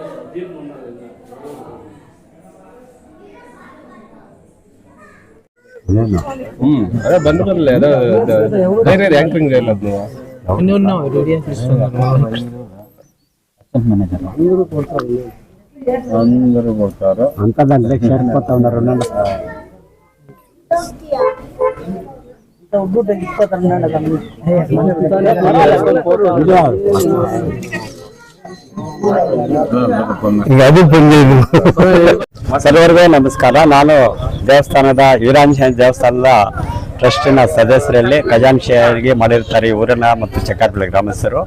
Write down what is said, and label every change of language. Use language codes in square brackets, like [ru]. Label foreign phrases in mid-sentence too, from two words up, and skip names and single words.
[kn] ಅದೇ ಬಂದು ಬರಲ್ಲ ಬೇರೆ ರ್ಯಾಂಕಿಂಗ್ ಇಲ್ಲ [te] అందరూ కొడతారు అంతా దాంట్లో చేరిపోతా ఉన్నారు [kn] ಸರ್ವರಿಗೂ ನಮಸ್ಕಾರ. ನಾನು ದೇವಸ್ಥಾನದ ವೀರಾಂಜನೇಯ ದೇವಸ್ಥಾನದ ಟ್ರಸ್ಟಿನ ಸದಸ್ಯರಲ್ಲಿ ಖಜಾಂಚಿಯಾಗಿ ಮಾಡಿರ್ತಾರೆ ಈ ಊರಿನ ಮತ್ತು ಚಕ್ಕಾರಪಳ್ಳಿ ಗ್ರಾಮಸ್ಥರು.